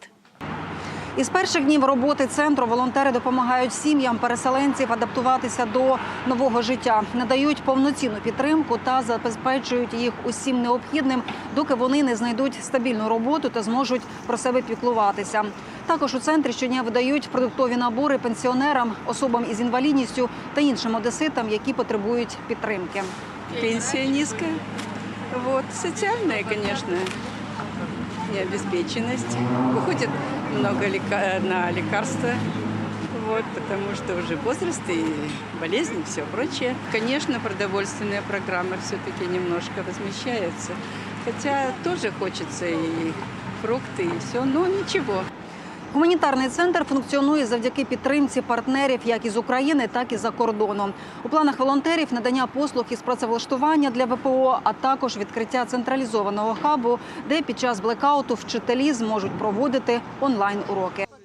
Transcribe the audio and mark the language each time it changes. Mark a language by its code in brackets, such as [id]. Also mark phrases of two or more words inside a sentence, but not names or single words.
[uk] Із перших днів роботи центру волонтери допомагають сім'ям переселенців адаптуватися до нового життя, надають повноцінну підтримку та забезпечують їх усім необхідним, доки вони не знайдуть стабільну роботу та зможуть про себе піклуватися. Також у центрі щодня видають продуктові набори пенсіонерам, особам із інвалідністю та іншим одеситам, які потребують підтримки. [ru] Пенсия низкая, социальная, конечно, необеспеченность. Уходит много на лекарства, потому что уже возраст и болезни, все прочее. Конечно, продовольственная программа все-таки немножко возмещается, хотя тоже хочется и фрукты, и все, но ничего. [uk] Гуманітарний центр функціонує завдяки підтримці партнерів як із України, так і за кордоном. У планах волонтерів надання послуг із працевлаштування для ВПО, а також відкриття централізованого хабу, де під час блекауту вчителі зможуть проводити онлайн-уроки.